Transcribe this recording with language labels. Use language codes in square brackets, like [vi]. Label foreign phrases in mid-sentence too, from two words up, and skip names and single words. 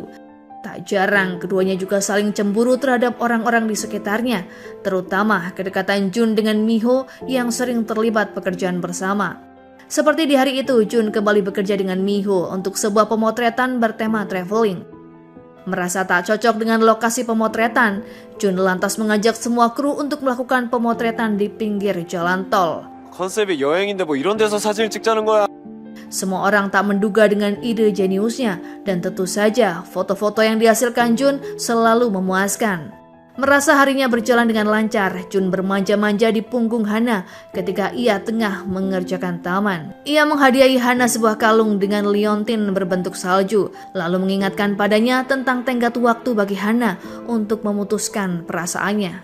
[id] Tak jarang keduanya juga saling cemburu terhadap orang-orang di sekitarnya, terutama kedekatan Jun dengan Miho yang sering terlibat pekerjaan bersama. Seperti di hari itu, Jun kembali bekerja dengan Miho untuk sebuah pemotretan bertema traveling. Merasa tak cocok dengan lokasi pemotretan, Jun lantas mengajak semua kru untuk melakukan pemotretan di pinggir jalan tol. [ko] 컨셉이 여행인데 뭐 이런 데서 사진을 찍자는 거야. [id] Semua orang tak menduga dengan ide jeniusnya, dan tentu saja foto-foto yang dihasilkan Jun selalu memuaskan. Merasa harinya berjalan dengan lancar, Jun bermanja-manja di punggung Hana ketika ia tengah mengerjakan taman. Ia menghadiahi Hana sebuah kalung dengan liontin berbentuk salju, lalu mengingatkan padanya tentang tenggat waktu bagi Hana untuk memutuskan perasaannya.